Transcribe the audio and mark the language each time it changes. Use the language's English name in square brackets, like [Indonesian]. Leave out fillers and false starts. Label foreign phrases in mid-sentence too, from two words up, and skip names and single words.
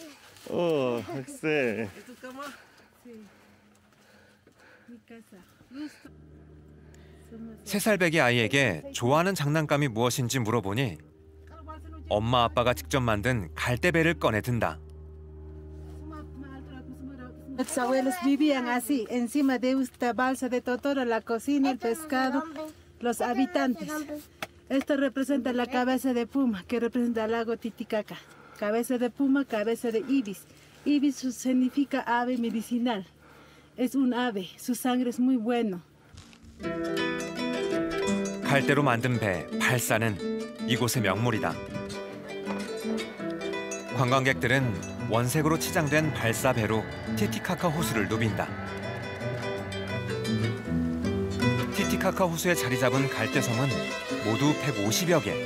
[Korean] 학생. 3살배기 아이에게 좋아하는 장난감이 무엇인지 물어보니 엄마 아빠가 직접 만든 갈대배를 꺼내 든다. [Spanish] Los abuelos vivían así, encima de esta balsa de Totoro, la cocina, el pescado, los habitantes. Esto representa la cabeza de puma, que representa el lago Titicaca. Cabeza de puma, cabeza de ibis. Ibis significa ave medicinal. Es un ave, su sangre es muy bueno. [Korean] 갈대로 만든 배, 발사는 이곳의 명물이다. 관광객들은 원색으로 치장된 발사배로 티티카카 호수를 누빈다. 티티카카 호수에 자리 잡은 갈대섬은 모두 150여 개.